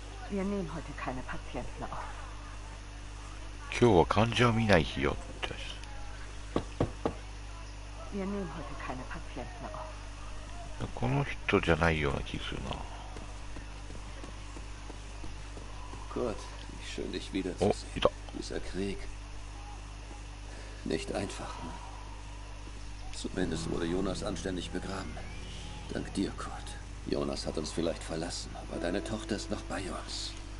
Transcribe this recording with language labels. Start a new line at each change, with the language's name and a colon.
German: Wir nehmen heute keine Patienten auf.
Japanese: 今日は患者を見ない日よって。
German: Wir nehmen heute keine Patienten auf.
Japanese: この人じゃないような気がするな。
German: Kurt, schön dich wiederzusehen. Dieser Krieg. Nicht einfach, ne? Zumindest wurde Jonas anständig begraben. Dank dir, Kurt. Jonas hat uns vielleicht verlassen, aber deine Tochter ist noch bei uns.